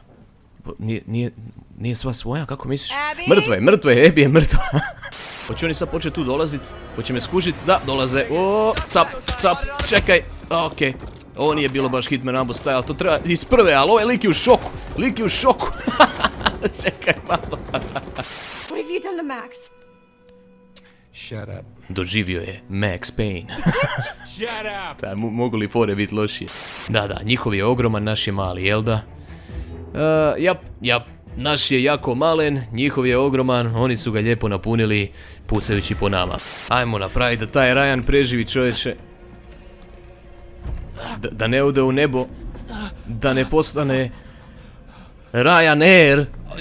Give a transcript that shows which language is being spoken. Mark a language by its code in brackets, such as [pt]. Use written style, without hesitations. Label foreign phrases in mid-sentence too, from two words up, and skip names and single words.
[hr] Nije sva svoja, kako misliš? Mrtva je, Abby je mrtva. Hoće oni sad početi tu dolazit? Hoće me skužit? Da, dolaze. Cap, čekaj. Okej. Ovo nije bilo baš Hitman Rambo style, to treba iz prve, ali ovaj lik je u šoku. Čekaj malo. [en] What have you done to Max? Shut up. [hr] Doživio je Max Payne. [en] Shut up! [hr] Mogu li fore biti lošije? Da, njihov je ogroman, naš je mali, jel da? Jap. Naš je jako malen, njihov je ogroman, oni su ga lijepo napunili, pucajući po nama. Ajmo napraviti da taj Ryan preživi, čovječe. Da ne ode u nebo. Da ne postane Ryanair.